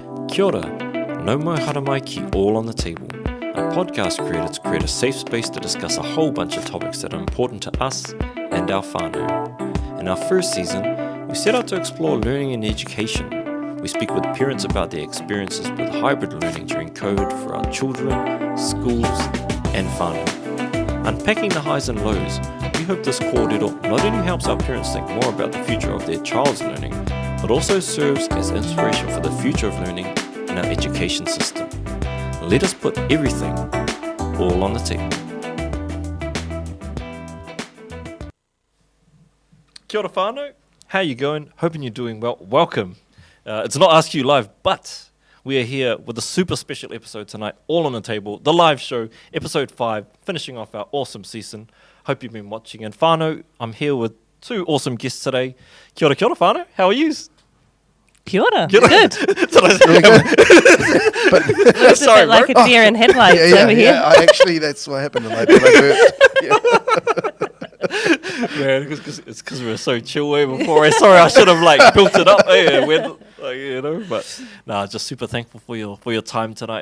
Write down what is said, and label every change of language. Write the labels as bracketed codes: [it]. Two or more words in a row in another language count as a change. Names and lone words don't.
[mi] Kia ora, no mai haramai ki all on the table. [en] A podcast created to create a safe space to discuss a whole bunch of topics that are important to us and our whānau. In our first season, we set out to explore learning and education. We speak with parents about their experiences with hybrid learning during COVID for our children, schools, and whānau. Unpacking the highs and lows, we hope this kōrero not only helps our parents think more about the future of their child's learning, but also serves as inspiration for the future of learning in our education system. Let us put everything all on the table. [mi] Kia ora whānau, [en] how you going? Hoping you're doing well. Welcome. It's not ASK.Q live, but we are here with a super special episode tonight, all on the table, the live show, episode 5, finishing off our awesome season. Hope you've been watching. And whānau, I'm here with 2 awesome guests today. [mi] Kia ora whānau, [en] how are you? [mi] Kia ora. [en] Good. Really good. But sorry, like a deer in headlights over here. Yeah, actually, that's what happened. I burped. Man, it's because we were so chill way before. Sorry, I should have built it up. But nah, just super thankful for your time tonight.